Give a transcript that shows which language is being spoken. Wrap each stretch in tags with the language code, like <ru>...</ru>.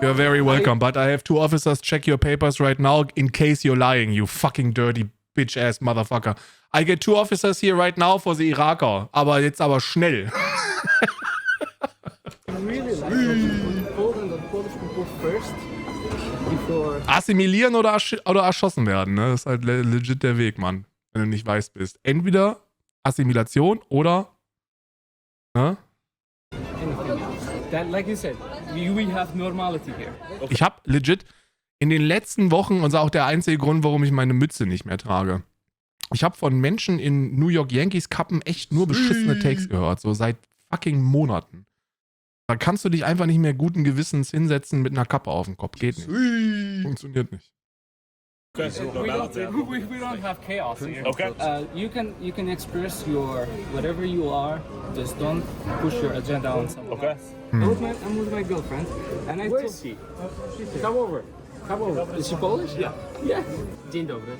<en>You're very welcome, but I have 2 officers check your papers right now in case you're lying, you fucking dirty bitch-ass motherfucker. I get 2 officers here right now for the Iraker,</en> <de>aber jetzt aber schnell.</de> <en>Really like Poland and Polish people first before.</en> <de>Assimilieren oder erschossen werden, ne? Das ist halt legit der Weg, Mann. Wenn du nicht weiß bist. Entweder Assimilation oder, ne?</de> <en>That, like you said, we have normality here.</en> <de>Ich habe legit in den letzten Wochen, und das ist auch der einzige Grund, warum ich meine Mütze nicht mehr trage. Ich habe von Menschen in New York Yankees Kappen echt nur beschissene Takes gehört, so seit fucking Monaten. Da kannst du dich einfach nicht mehr guten Gewissens hinsetzen mit einer Kappe auf dem Kopf. Geht nicht. Funktioniert nicht.</de> <en>Okay, so we don't have chaos here. Okay. You can express your whatever you are. Just don't push your agenda on someone else. I'm with my girlfriend, and I told she. Come over. Come over. Is she Polish? Yeah. Yeah.</en> <pl>Dzień dobry.</pl>